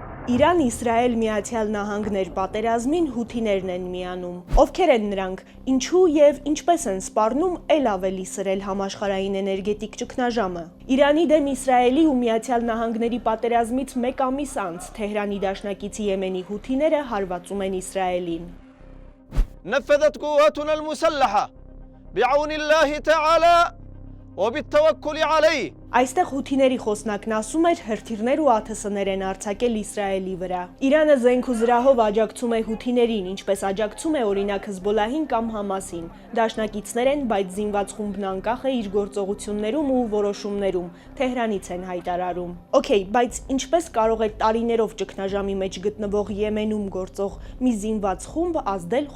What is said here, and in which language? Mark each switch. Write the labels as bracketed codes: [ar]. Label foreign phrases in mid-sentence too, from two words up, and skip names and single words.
[hy] Իրան, Իսրայել, Միացյալ Նահանգներ պատերազմին հութիներն են միանում։ Ովքեր են նրանք, ինչու եւ ինչպես են սպառնում ել ավելի սրել համաշխարհային էներգետիկ ճգնաժամը։ Իրանի դեմ Իսրայելի ու Միացյալ Նահանգների պատերազմից մեկ ամիս անց Թեհրանի դաշնակիցի Եմենի հութիները հարվածում են Իսրայելին։ [ar] نفذت قواتنا المسلحة بعون الله تعالى وبالتوكل عليه. [hy] Այստեղ հութիների խոսնակն ասում էր հրթիռներ ու ԱԹՍ-ներ են արձակել Իսրայելի վրա։ Իրանը զենք ու զրահով աջակցում է հութիներին, ինչպես աջակցում է օրինակ Հզբոլահին կամ Համասին։ Դաշնակիցներ են, բայց զինված խումբն անկախ է իր գործողություններում ու որոշումներում, Թեհրանից են հայտարարում։ Okay, բայց ինչպես կարող է տարիներով ճգնաժամի մեջ գտնվող Եմենում գործող մի զինված խումբ ազդել